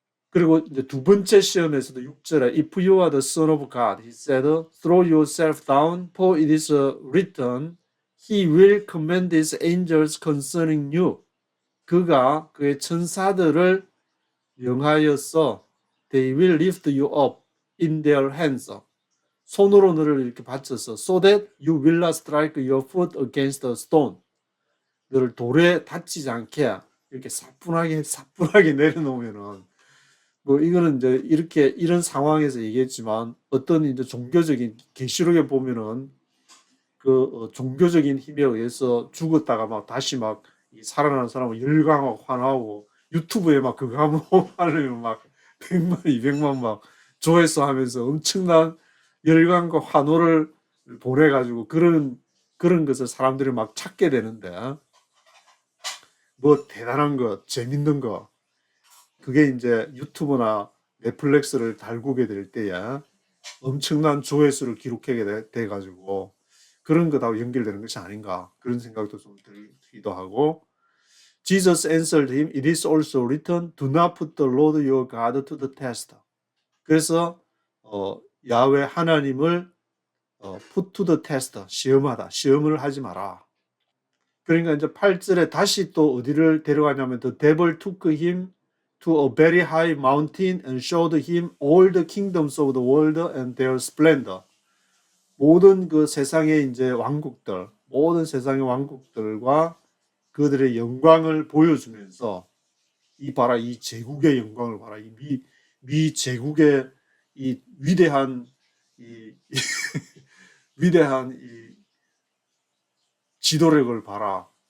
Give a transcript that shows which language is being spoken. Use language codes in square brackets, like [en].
[ko] 그리고 이제 두 번째 시험에서도 6절에 [en] If you are the son of God, he said, throw yourself down, for it is written, he will command his angels concerning you. [ko] 그가 그의 천사들을 명하여서 [en] they will lift you up in their hands. [ko] 손으로 너를 이렇게 받쳐서 [en] so that you will not strike your foot against a stone. [ko] 너를 돌에 다치지 않게 이렇게 사뿐하게 내려놓으면은 뭐 이거는 이제 이렇게 이런 상황에서 얘기했지만 어떤 이제 종교적인 계시록에 보면은 그 종교적인 힘에 의해서 죽었다가 막 다시 막 살아나는 사람은 열광하고 환호하고 유튜브에 막 그거 하면 하려면 막 100만 200만 막 조회수 하면서 엄청난 열광과 환호를 보내가지고 그런 것을 사람들이 막 찾게 되는데 뭐 대단한 거 재밌는 거 그게 이제 유튜브나 넷플릭스를 달구게 될 때야 엄청난 조회수를 기록하게 돼가지고 그런 거 다 연결되는 것이 아닌가 그런 생각도 좀 들기도 하고 [en] Jesus answered him, It is also written, Do not put the Lord your God to the test. [ko] 그래서 야훼 하나님을 [en] put to the test, [ko] 시험을 하지 마라. 그러니까 이제 8절에 다시 또 어디를 데려가냐면 [en] The devil took him to a very high mountain and showed him all the kingdoms of the world and their splendor. [ko] 모든 그 세상의 이제 왕국들, 모든 세상의 왕국들과 그들의 영광을 보여주면서 봐라 이 제국의 영광을 봐라 미 제국의 이 위대한 위대한 지도력을 봐라.